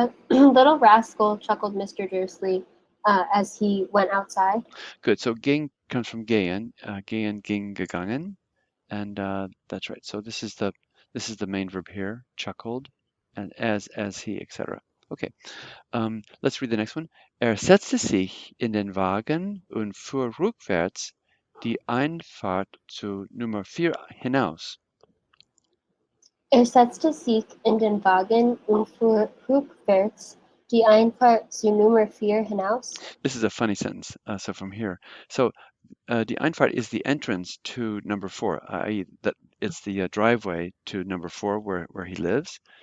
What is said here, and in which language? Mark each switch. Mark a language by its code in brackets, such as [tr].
[en] Little rascal, chuckled Mr. Dursley as he went outside. Good. So ging comes from gehen. [de] Gehen ging gegangen, [en] and that's right. So this is the main verb here. Chuckled, and as he, etc. Okay. Let's read the next one. [de] Setzte sich in den Wagen und fuhr rückwärts die Einfahrt zu Nummer 4 hinaus. Setzte sich in den Wagen und fuhr rückwärts die Einfahrt zu Nummer 4 hinaus. [en] This is a funny sentence. So from here. So die Einfahrt is the entrance to number 4, i.e. that it's the driveway to number 4 where he lives.